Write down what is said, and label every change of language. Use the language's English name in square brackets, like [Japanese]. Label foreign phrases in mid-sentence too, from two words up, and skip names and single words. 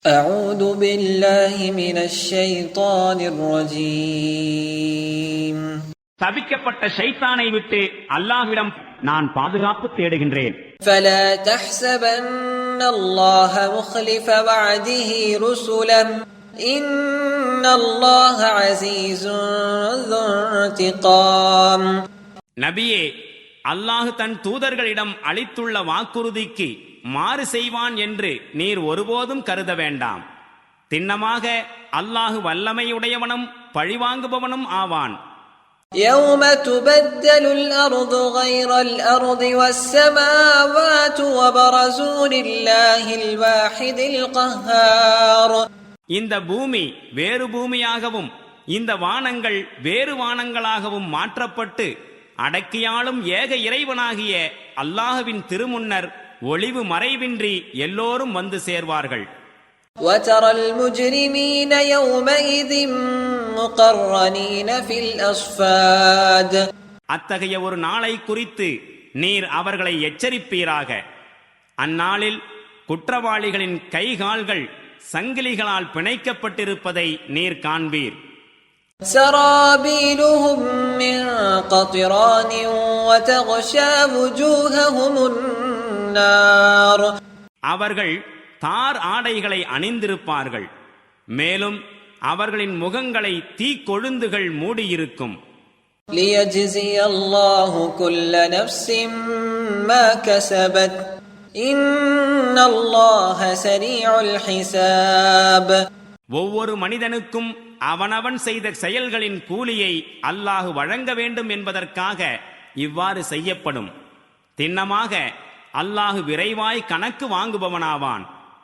[Arabic] أعوذ بالله من الشيطان الرجيم. [Tamil] சபிக்கப்பட்ட ஷைத்தானை விட்டு அல்லாஹ்விடம் நான் பாதுகாப்பு தேடுகின்றேன். [Arabic] فلا تحسبن الله مخلف وعده رسله إن الله عزيز ذو انتقام. [Tamil] நபியே, அல்லாஹ் தன் தூதர்களிடம் அளித்துள்ள வாக்குறுதிக்கு மாறு செய்வான் என்று நீர் ஒருபோதும் கருத வேண்டாம். திண்ணமாக அல்லாஹ் வல்லமையுடையவனும் பழிவாங்குபவனும் ஆவான். [Arabic] يوم تبدل الأرض غير الأرض والسماوات وبرزوا لله الواحد القهار. [Tamil] இந்த பூமி வேறு பூமியாகவும் இந்த வானங்கள் வேறு வானங்களாகவும் மாற்றப்பட்டு அடக்கியாளும் ஏக இறைவனாகிய அல்லாஹ்வின் திருமுன்னர் ஒளிவு மறைவின்றி எல்லோரும் வந்து சேர்வார்கள். [Arabic] وترى المجرمين يومئذ مقرنين في الأصفاد. [Tamil] அத்தகைய ஒரு நாளை குறித்து நீர் அவர்களை எச்சரிப்பீராக. அந்நாளில் குற்றவாளிகளின் கைகால்கள் சங்கிலிகளால் பிணைக்கப்பட்டிருப்பதை நீர் காண்பீர். [Arabic] سرابيلهم من قطران وتغشى وجوههم النار. [Tamil] அவர்கள் தார் ஆடைகளை அணிந்திருப்பார்கள். மேலும் அவர்களின் முகங்களை தீக்கொழுந்துகள் மூடியிருக்கும். [Arabic] ليجزي الله كل نفس ما كسبت إن الله سريع الحساب. [Tamil] ஒவ்வொரு மனிதனுக்கும் அவனவன் செய்த செயல்களின் கூலியை அல்லாஹ் வழங்க வேண்டும் என்பதற்காக இவ்வாறு செய்யப்படும். திண்ணமாக அல்லாஹ் விரைவாய் கணக்கு வாங்குபவனாவான்.